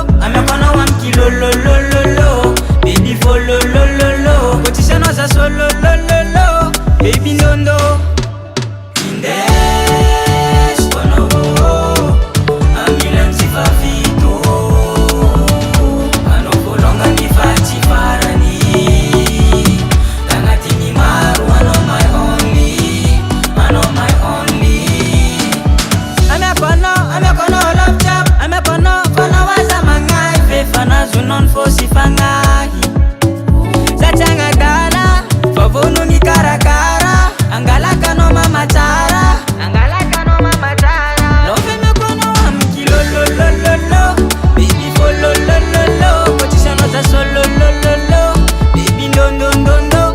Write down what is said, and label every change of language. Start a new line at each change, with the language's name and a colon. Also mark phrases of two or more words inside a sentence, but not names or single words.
Malagasy: Ameko anao amkilololololo, baby fololololo, kotisanao za sololololo, baby ndondo. Indesiko anao amilan sifafito, anao volonga nifaty farany, tagnatiny maro anao
English: my only,
Malagasy: anao
English: my only.
Malagasy: Ameko anao
English: love job,
Malagasy: ameko anao fanao aza magnahy, fefanazonao ny fô sy fagnahy. Zatsagna dala vavonogny karakara, angalaka anao mama tsara, angalaka anao mama tsara. Lovemeko anao amkilololololo, baby fololololo, kotisanao za sololololo, baby ndondondondo.